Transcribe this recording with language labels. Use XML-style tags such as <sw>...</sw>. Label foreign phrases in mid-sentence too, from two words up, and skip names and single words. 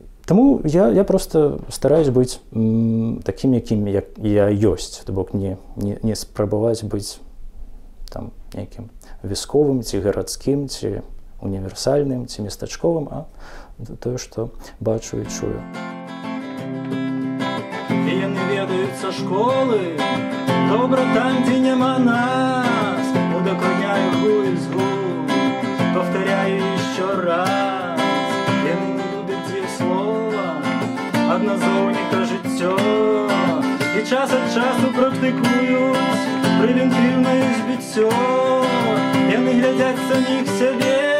<be>Таму я проста стараюсь быць такім, якім я ёсць, то бок не спрабаваць быць там нейкім вясковым, ці гарадскім, ці універсальным, ці местачковым, а тое, што бачу і чую. Яны ведаюць са школы, добра там, дзе няма нас, удакладняю гу і згу,</be> <ru>повторяю еще раз.</ru> <be>Адназоўніка жыццё і час ад часу практыкуюць прэвентыўнае збіццё. Яны глядзяць саміх сябе</be>